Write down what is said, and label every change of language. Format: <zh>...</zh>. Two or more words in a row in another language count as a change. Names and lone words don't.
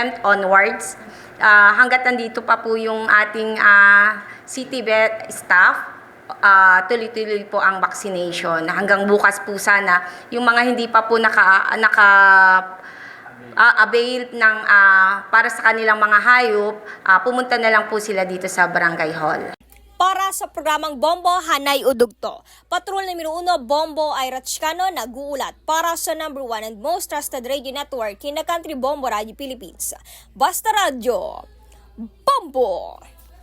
<tl>onwards, hanggat nandito pa po yung ating</tl> <en>city vet staff,</en> <tl>tuloy-tuloy po ang vaccination. Hanggang bukas po sana, yung mga hindi pa po avail ng para sa kanilang mga hayop, pumunta na lang po sila dito sa Barangay Hall. Para sa programang Bombo Hanay Udugto, Patrol numero 1 Bombo Ira Chicano nag-uulat para sa</tl> <en>number 1 and most trusted radio network in the country,</en> <tl>Bombo Radio Philippines. Basta Radio, Bombo!</tl>